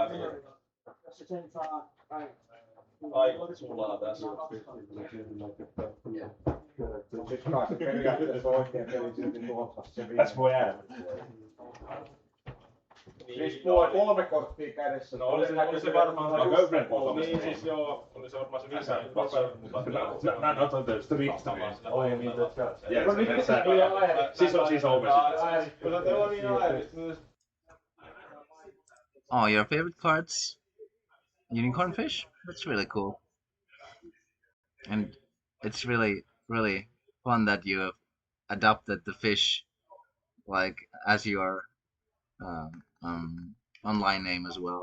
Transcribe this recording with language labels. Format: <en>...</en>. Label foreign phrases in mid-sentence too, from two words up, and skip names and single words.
<fi>Ai, sulla on tässä. Tässä voi jäädä. Siis 3 korttia kädessä. No oli se varmaan niin siis joo, oli se varmaan se visa.</fi> <en>Not on the streets. Oh, you mean the church.</en> <fi>Siis overseas.</fi> <en>Oh, your favorite cards? Unicorn fish? That's really cool. And it's really fun that you have adopted the fish like as your online name as well.</en>